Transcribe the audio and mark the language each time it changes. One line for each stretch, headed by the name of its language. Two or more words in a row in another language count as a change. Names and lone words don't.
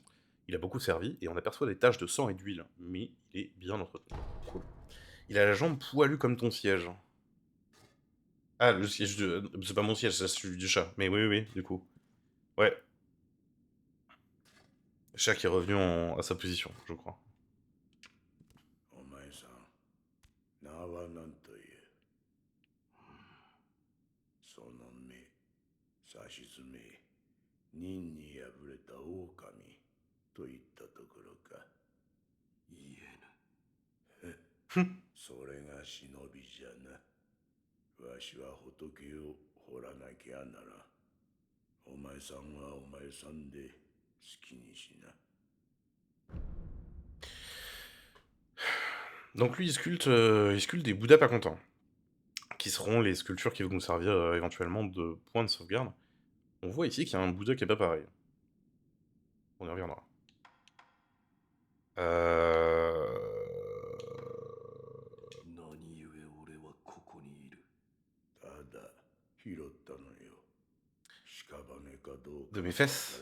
French: Il a beaucoup servi et on aperçoit des taches de sang et d'huile, mais il est bien entretenu. Cool. Il a la jambe poilue comme ton siège. Ah, le siège de... C'est pas mon siège, c'est celui du chat. Mais oui, du coup. Ouais. Le chat qui est revenu à sa position, je crois.
Japanese: お前さん名は何というその目さしずめ忍に敗れた狼といったところか言えぬそれが忍びじゃなわしは仏を掘らなきゃならお前さんはお前さんで好きにしな
French: Donc lui, il sculpte des Bouddhas pas contents, qui seront les sculptures qui vont nous servir éventuellement de point de sauvegarde. On voit ici qu'il y a un Bouddha qui est pas pareil. On y reviendra. De mes fesses?